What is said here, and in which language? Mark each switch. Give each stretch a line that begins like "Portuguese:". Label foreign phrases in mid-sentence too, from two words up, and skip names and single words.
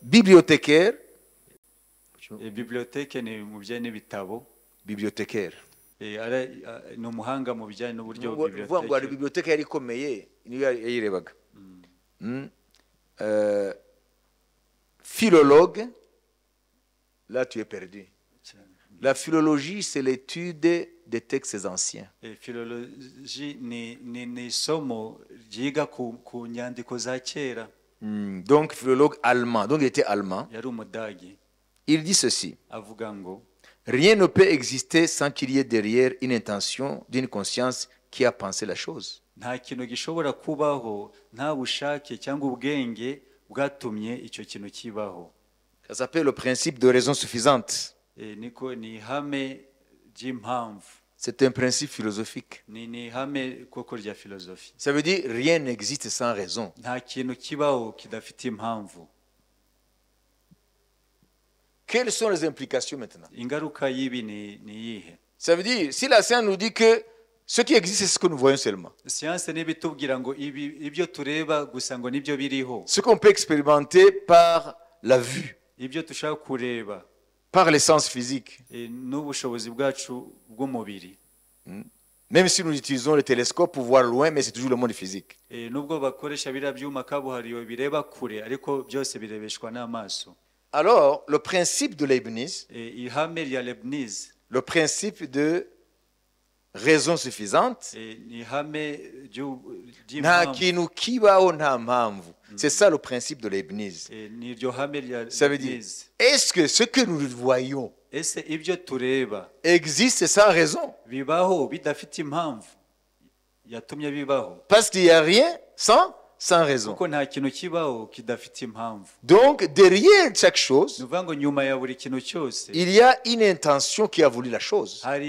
French: bibliothécaire,
Kinyarwanda: biblioteke ni mu bijyanye n'ibitabo
French: bibliothécaire.
Kinyarwanda: ni umuhanga mu bijyanye n'uburyo Vuga ngo hari bibliothéque yari ikomeye niyo yayirebaga.
French: Philologue, là tu es perdu. La philologie, c'est l'étude des textes anciens.
Kinyarwanda: philologie ni isomo ryiga ku nyandiko za kera.
French: Donc philologue allemand, donc il était allemand.
Kinyarwanda: Yari umudagi.
French: Il dit ceci:
Kinyarwanda: avuga ngo
French: rien ne peut exister sans qu'il y ait derrière une intention d'une conscience qui a pensé la chose.
Kinyarwanda: nta kintu gishobora kubaho nta bushake cyangwa ubwenge bwatumye icyo kintu kibaho.
French: Ça s'appelle le principe de raison suffisante.
Kinyarwanda: niko ni ihame ry'impamvu.
French: C'est un principe philosophique.
Kinyarwanda: ni ihame koko rya filozofi.
French: Ça veut dire rien n'existe sans raison.
Kinyarwanda: nta kintu kibaho kidafite impamvu.
French: Quelles sont les implications maintenant?
Kinyarwanda: Ingaruka y'ibi ni iyihe?
French: Ça veut dire, si la science nous dit que ce qui existe, c'est ce que nous voyons seulement.
Kinyarwanda: Siyanse n'ibitubwira ngo ibyo tureba gusa ngo nibyo biriho.
French: Ce qu'on peut expérimenter par la vue,
Kinyarwanda: ibyo dushaka kureba,
French: par les sens physiques.
Kinyarwanda: n'ubushobozi bwacu bw'umubiri.
French: Même si nous utilisons le télescope pour voir loin, mais c'est toujours le monde physique.
Kinyarwanda: Nubwo bakoresha biriya byuma kabuhariwe bireba kure, ariko byose birebeshwa n'amaso.
French: Alors, le principe de Leibniz,
Kinyarwanda: ihame rya Leibniz,
French: le principe de raison suffisante,
Kinyarwanda: nta kintu kibaho nta mpamvu.
French: C'est ça le principe de Leibniz. Ça veut dire, est-ce que ce que nous voyons existe sans raison? Parce qu'il n'y a rien sans raison. Donc, derrière chaque chose, il y a une intention qui a voulu la chose.